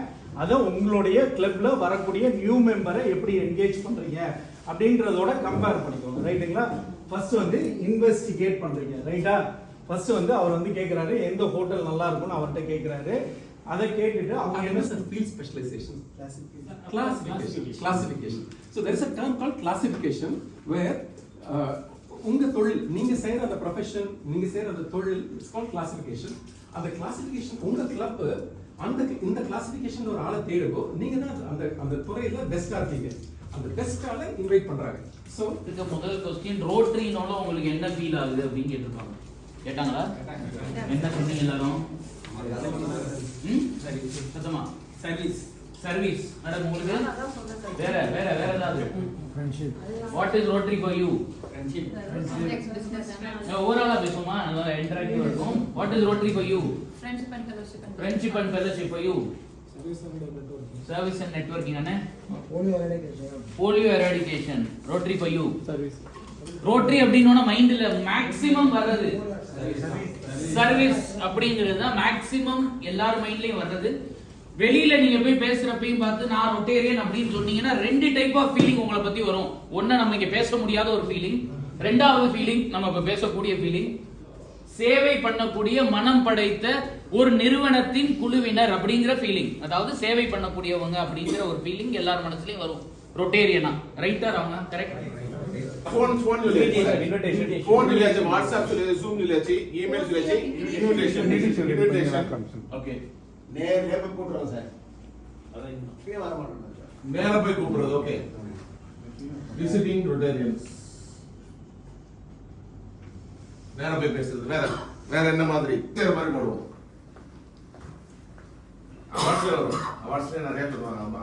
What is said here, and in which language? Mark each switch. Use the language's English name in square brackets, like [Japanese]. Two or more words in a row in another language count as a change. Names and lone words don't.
[Tamil] அதை உங்களுடைய கிளப்ல வரக்கூடிய [English] new member [Tamil] எப்படி என்கேஜ் பண்றீங்க அப்படின்றதோட கம்பேர் பண்ணிக்கோங்க. ரைட்டுங்களா? ஃபர்ஸ்ட் வந்து இன்வெஸ்டிகேட் பண்றீங்க. ரைட்டா? ஃபர்ஸ்ட் வந்து அவர் வந்து கேட்கிறாரு எந்த ஹோட்டல் நல்லா இருக்கும்னு அவர்கிட்ட கேட்கிறாரு. அதை கேட்டுட்டு அவங்க என்ன சார் [English] field specialization, classification. So there is a term called classification where [Tamil] உங்க தொழில், நீங்க செய்யற அந்த ப்ரொஃபஷன், நீங்க செய்யற அந்த தொழில், [English] it's called classification. [Tamil] அந்த கிளாசிஃபிகேஷன் உங்க கிளப் அந்த இந்த கிளாசிஃபிகேஷன் ஒரு ஆளை தேடுவோ, நீங்க தான் அந்த அந்த துறையில பெஸ்டா இருக்கீங்க. அந்த பெஸ்ட் ஆளை இன்வைட் பண்றாங்க. சோ இதுக்கு முதல் क्वेश्चन ரோட்டரினால உங்களுக்கு என்ன ஃபீல் ஆகுது அப்படினு கேட்டிருக்காங்க. கேட்டாங்களா? என்ன சொன்னீங்க எல்லாரும்? சரி, சத்தமா [English] service madam. [Tamil] உங்களுக்கு வேற ஏதாவது ஃப்ரெண்ட்ஷிப். [English] What is Rotary for you? Friendship. [Tamil] ஓவராலா பேசுமா, நல்லா இன்டராக்டிவ் இருக்கும். [English] What is Rotary for you? Friendship and fellowship for you. service and networking அண்ணே. polio eradication. Rotary for you. [Tamil] ரோட்டரி அப்படின்னா மைண்ட்ல மேக்ஸிமம் வர்றது சர்வீஸ் அப்படிங்கிறது தான் மேக்ஸிமம் எல்லார் மைண்ட்லயும் வர்றது. வெளியில நீங்க போய் பேசுறப்பையும் பார்த்து நான் ரொட்டேரியன் அப்படின்னு சொன்னீங்கன்னா 2 [English] type of feeling [Tamil] உங்களை பத்தி வரும். ஒன்னு நம்ம இங்க பேச முடியாத ஒரு ஃபீலிங், ரெண்டாவது ஃபீலிங் நம்ம இப்ப பேசக்கூடிய ஃபீலிங். சேவை பண்ணக்கூடிய மனம் படைத்த ஒரு நிறுவனத்தின் குழுவினர் அப்படிங்கிற ஃபீலிங், அதாவது சேவை பண்ணக்கூடியவங்க அப்படிங்கிற ஒரு ஃபீலிங் எல்லார் மனசுலயும் வரும் ரொட்டேரியனா. ரைட்டா ராங்க? கரெக்ட். [Hindi] फोन लिया व्हाट्सएप से जूम लिया ईमेल लिया इनविटेशन ओके [Tamil] நேரே போய் கூப்பிடுறோம் சார். அதான் இங்கே வர மாட்டோம் சார். நேரா போய் கூப்பிடுறது. ஓகே, [English] visiting Rotarians [Tamil] நேரா போய் பேசுறது. வேற என்ன மாதிரி வேற மாதிரி போடுவோம். அவார்ட்ஸ்ல நிறைய சொல்லுவாங்க.